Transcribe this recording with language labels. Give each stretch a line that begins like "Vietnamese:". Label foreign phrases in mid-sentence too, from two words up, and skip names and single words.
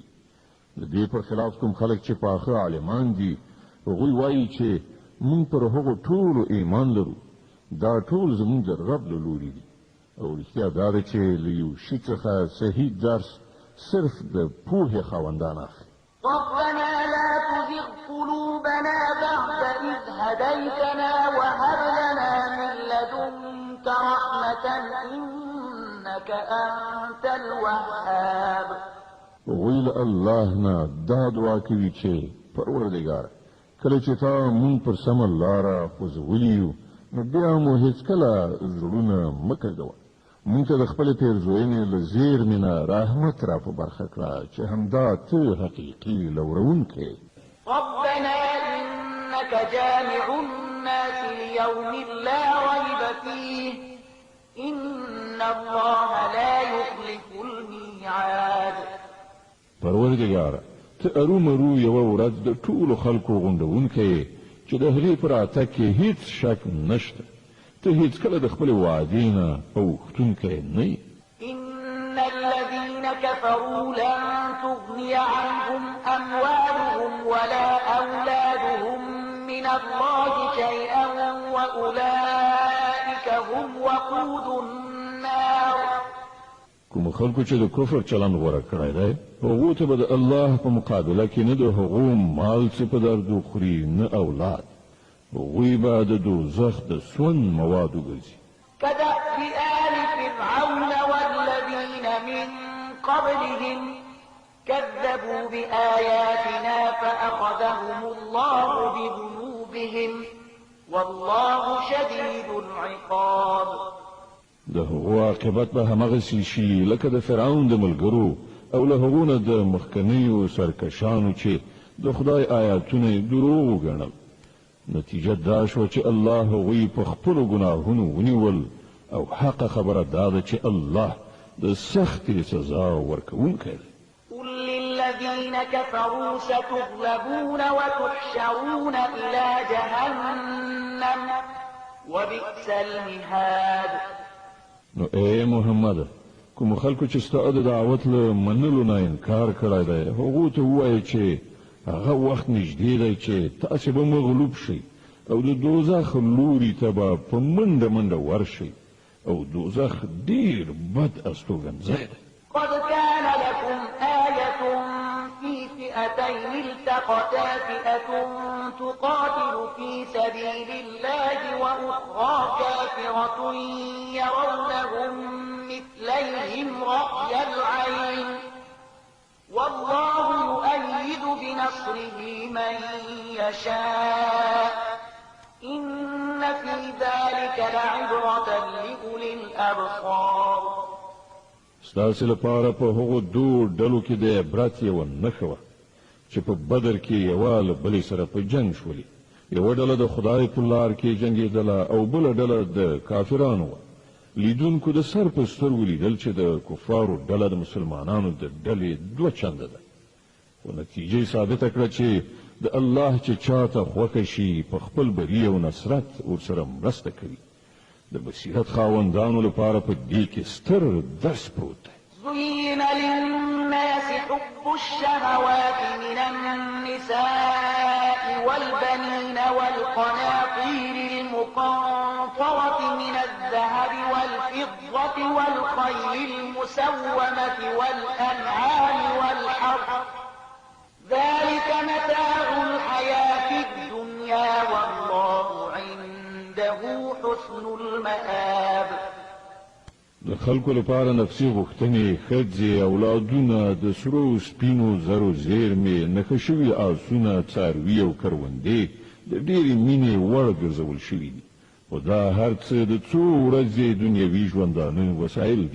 Pashto: د دې پر خلاف کوم خلک چې پاخه عالمان دي هغوی وایي چې موږ پر هغو ټولو ایمان لرو، دا ټول زموږ د رب له لوري دي، او رښتیا دا ده چې له یو شي څخه صحیح درس صرف د پوهې خاوندان اخلي.
Arabic: ربنا لا تزغ قلوبنا بعد إذ هديتنا وهب لنا من لدنك رحمة إنك أنت الوهاب.
Pashto: ویل الله نه دا دعا کوي چې پروردګار کله چې تا مونږ پر سمه لاره خوځولي یو نو بیا مو هېڅکله زړونه مه کږوه، مونږ ته د خپلې پیرزوینې له زیرمې نه رحمت را په برخه کړه چې همدا ته حقیقي لورونکی.
Arabic: ربنا إنك جامع الناس ليوم لا ريب فيه إن الله لا يخلف الميعاد.
Pashto: پروردګاره ته ارومرو یوه ورځ د ټولو خلکو غونډونکی چې د هغې په راتګ کې هیڅ شک نشته، ته هیڅکله د خپلې وعدې نه اوښتونکی نه یې.
Arabic: إن الذين كفروا لن تغني عنهم أموالهم ولا أولادهم من الله شيئا وأولئك هم وقود النار.
Pashto: کوم خلکو چې د کفر چلند غوره کړی دی هغو ته به د الله په مقابله کې نه د هغو مال څه په درد وخوري نه اولاد، هغوی به د دوزخ د سون مواد وګرځي.
Arabic: كدأب آل فرعون والذين من قبلهم كذبوا بآياتنا فأخذهم الله بذنوبهم والله شديد العقاب.
Pashto: د هغو عاقبت به همغسې شي لکه د فرعون د ملګرو او له هغو نه د مخکنیو سرکشانو چې د خدای آیاتونه یې دروغ وګڼل. نتیجه دا شوه چې الله هغوی په خپلو ګناهونو ونیول او حقه خبره دا ده چې الله د سختې سزا ورکوونکی دی.
Arabic: قل للذين كفروا ستغلبون وتحشرون إلى جهنم وبئس المهاد.
Pashto: نو اے محمد کوم خلکو چې ستا د دعوت له منلو نه انکار کړی دی هغو ته ووایه چې هغه وخت نږدې دی چې تاسې به مغلوب شئ او د دوزخ لوري ته به په منډه منډه ورشئ او دوزخ ډېر بد استوګنځی دی.
Arabic: قد كان لكم آية في فئتين التقتا فئة تقاتل في سبيل الله وأخرى كافرة يرونهم مثليهم رأي العين والله يؤيد بنصره من يشاء إن في ذلك لعبرة لأولي الأبصار.
Pashto: ستاسې لپاره په هغو دوو ډلو کې د عبرت یوه نښه وه چې په بدر کې یوه له بلې سره په جنګ شولې، یوه ډله د خدای په لار کې جنګېدله او بله ډله د کافرانو وه. لیدونکو د سر په سترګو لیدل چې د کفارو ډله د مسلمانانو د ډلې دوه چنده ده، خو نتیجه یې ثابته کړه چې د الله چې چاته خوښه شي په خپل بري او نصرت ورسره مرسته کوي. د بصیرت خاوندانو لپاره په دې کې ستر درس پروت دی.
Arabic: زين للناس حب الشهوات من النساء والبنين والقناطير المقنطرة من الذهب والفضة والخيل المسومة والأنعام والحرث ذلك متاع الحياة الدنيا والله عنده حسن المآب.
Pashto: د خلکو لپاره نفسي غوښتنې ښځې اولادونه د سرو سپینو زرو زیرمې نښه شوي آسونه څاروي او کروندې د ډېرې مینې وړ ګرځول شوي دي، خو دا هر څه د څو ورځې دنیوي ژوندانه وسایل دي.